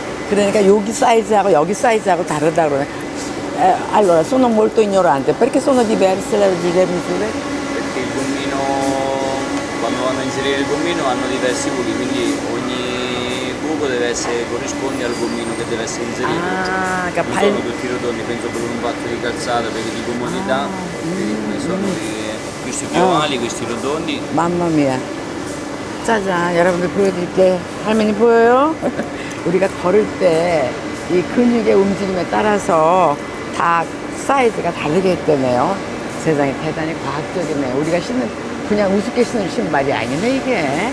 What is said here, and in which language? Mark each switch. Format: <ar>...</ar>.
<ko>그러니까 여기 사이즈하고 여기 사이즈하고 다르다 그러네.</ko> <it>Allora, sono molto ignorante. Perché sono diverse le misure? perché il gommino, quando vanno a inserire il gommino hanno diversi buchi, quindi ogni buco corrisponde al gommino che deve essere inserito. Non sono tutti rotondi, penso per un fatto di calzata, perché di comodità, sono questi più ovali, questi rotondi. Mamma mia.</it> <ko>짜잔, 여러분들 보여드릴게. 할머니 보여요? 우리가 걸을 때 이 근육의 움직임에 따라서 다 사이즈가 다르게 했다네요. 세상에 대단히 과학적이네. 우리가 신는 그냥 우습게 신는 신발이 아니네 이게.</ko>